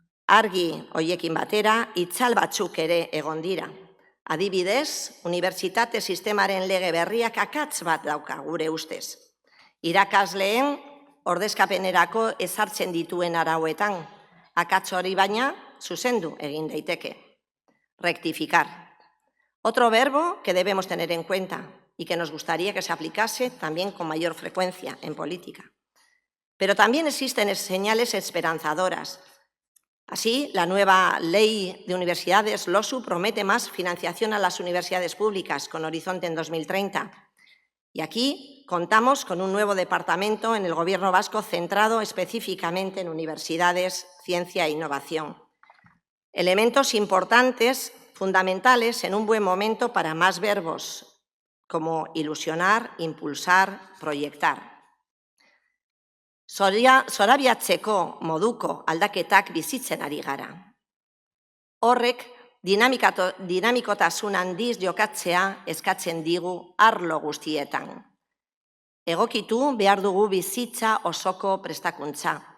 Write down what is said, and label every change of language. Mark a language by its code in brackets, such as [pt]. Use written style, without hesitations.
[eu] Argi hoiekin batera, itzal batzuk ere egon dira. Adibidez, unibertsitate sistemaren lege berriak akats bat dauka gure ustez. Irakasleen ordezkapenerako ezartzen dituen arauetan, akats hori baina zuzendu egin daiteke. [es] Rectificar. Otro verbo que debemos tener en cuenta y que nos gustaría que se aplicase también con mayor frecuencia en política. Pero también existen señales esperanzadoras. Así, la nueva ley de universidades, LOSU, promete más financiación a las universidades públicas con horizonte en 2030. Y aquí contamos con un nuevo departamento en el Gobierno vasco centrado específicamente en universidades, ciencia e innovación. Elementos importantes, fundamentales en un buen momento para más verbos, como ilusionar, impulsar, proyectar. [eu] Zorabiatzeko moduko aldaketak bizitzen ari gara. Horrek dinamikotasun handiz jokatzea eskatzen digu arlo guztietan. Egokitu behar dugu bizitza osoko prestakuntza.